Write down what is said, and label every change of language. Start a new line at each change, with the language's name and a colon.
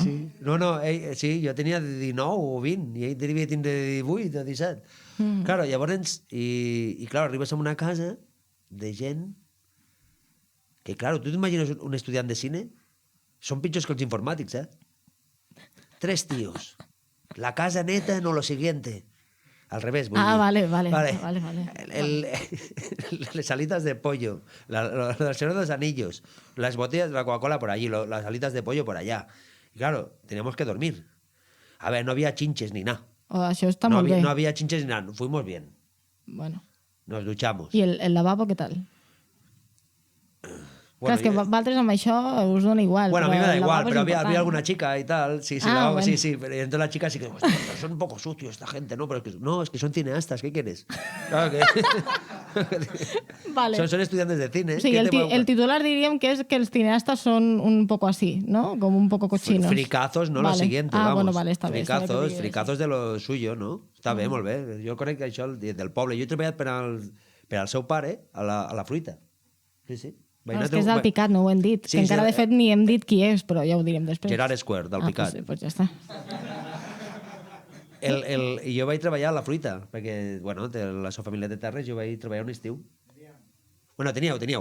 Catalan: Sí. No, sí, jo tenia 19 o 20 i ell devia tindre 18 o 17. Claro, llavors, i clar, arribes a una casa de gent que, clar, tu t'imagines un estudiant de cine? Són pitjors que els informàtics, 3 tíos. La casa neta,
Spanish: no lo siguiente.
Catalan: Al revés, vull dir. Vale.
Spanish: Les alitas de pollo, el Señor de los Anillos, las botellas de la Coca-Cola por allí, las alitas de pollo por allá. Y claro, teníamos que dormir. A ver, no había chinches ni nada.
Catalan: Això està molt bé.
Spanish: No había chinches ni nada, fuimos bien. Bueno. Nos duchamos.
Catalan: I el lavabo què tal? Bueno, clar, és que vosaltres amb això us dona igual.
Spanish: Bueno, a mí me da igual, pero había
Catalan: important.
Spanish: alguna chica y tal. Sí,
Catalan: Ah, bueno. sí.
Spanish: Pero entonces la chica sí que, "Hostia, pero son un poco sucios esta gente, ¿no? Pero es que son cineastas, ¿qué quieres? Claro que... Vale. Son estudiantes de cine.
Catalan: O sigui,
Spanish: ¿Qué te puede-
Catalan: el titular diríem que és que els cineastas
Spanish: son un poco así, ¿no? Como un poco cochinos. Fricazos, no lo siguiente, vamos.
Catalan: Bueno, vale, està bé.
Spanish: Fricazos de lo suyo, no?
Catalan: Està bé, molt bé. Jo crec que això del poble. Jo he treballat per al seu pare a la fruita. Sí. No, és que és d'Alpicat, no ho hem dit. Sí, que encara, sí. de fet, ni hem dit qui és, però ja ho direm després. Gerard Square, d'Alpicat. Pues ja està. I jo vaig treballar a la fruita, perquè, bueno, de la seva família de terres, jo vaig treballar un estiu. Bueno, teníeu.